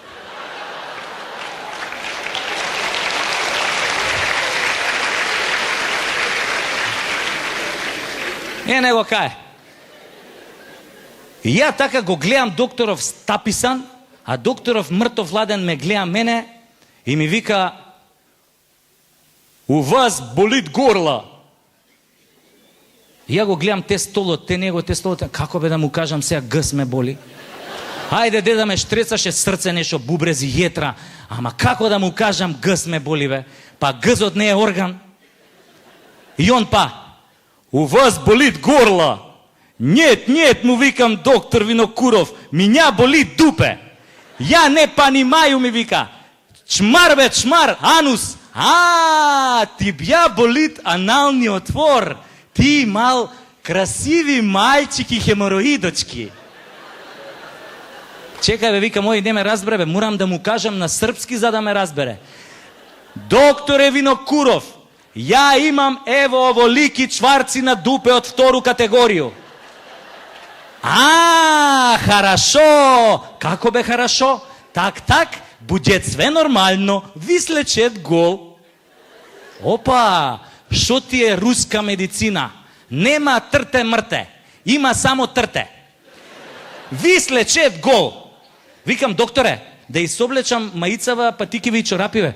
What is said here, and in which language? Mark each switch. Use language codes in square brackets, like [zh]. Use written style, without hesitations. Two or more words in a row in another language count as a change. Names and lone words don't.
[mk] Не го кае. И ја така го гледам докторов стаписан, а докторов мртов ладен ме гледа мене и ми вика: [ru] "У вас болит горла." [mk] И ја го гледам те столот, те него, те столот, како бе да му кажам сега, гъс ме боли. Ајде деда ме штрецаше срце, нешто бубрези, јетра, ама како да му кажам гъс ме боли бе? Па гъзот не е орган. И он па: [ru] "У вас болит горла." "Нет, нет," [mk] му викам, доктор Винокуров, [ru] "меня болит дупе." "Ја не понимаю," [mk] ми вика. "Чмар бе, чмар, анус." [ru] "А, тебя болит анални отвор. Ти имал красиви мальчики хемороидочки." [mk] Чекај бе, викам, ој не ме разбере бе, морам да му кажам на српски за да ме разбере. [sr] "Докторе Винокуров, ја имам ево оволики чварци на дупе од втору категорију." [ru] "А, хорошо." [mk] "Како бе [ru] хорошо?" Так, будет све нормално, ви слечет гол." [mk] Опа, шо ти е руска медицина? Нема трте мрте, има само трте. [ru] Ви слечет гол. [mk] Викам, докторе, да изоблечам маицава, патикиви и чорапиве.